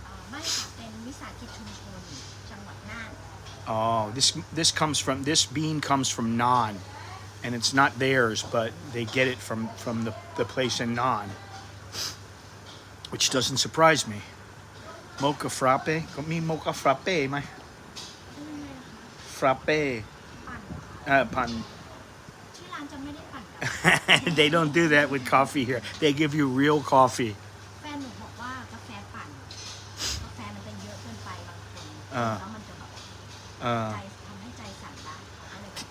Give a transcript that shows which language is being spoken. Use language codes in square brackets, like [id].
[th] ไม่ค่ะเป็นวิสาหกิจชุมชนจังหวัดน่าน [en] Oh, this bean comes from Nan, and it's not theirs, but they get it from the place in Nan, which doesn't surprise me. Mocha frappe? [th] ก็มี mocha frappe ไหม frappe พัน ที่ร้านจะไม่ได้ปั่น [en] They don't do that with coffee here. They give you real coffee. [th] แฟนหนูบอกว่ากาแฟปั่นกาแฟมันจะเยอะเกินไปบางคนแล้วมันจะแบบใจทำให้ใจสั่นได้อะไรแบบ